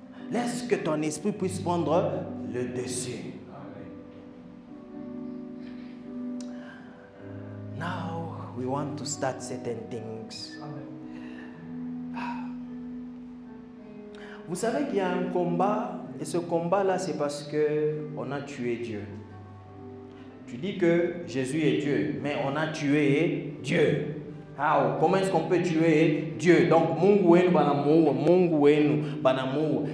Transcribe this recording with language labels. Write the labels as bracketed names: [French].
[French] Laisse que ton esprit puisse prendre le dessus. [English] Now we want to start certain things. [French] Vous savez qu'il y a un combat, et ce combat-là, c'est parce qu'on a tué Dieu. Tu dis que Jésus est Dieu, mais on a tué Dieu. [English] How? [French] Comment est-ce qu'on peut tuer Dieu? Donc, [Swahili] Mungu wenu banamu, Mungu wenu banamu.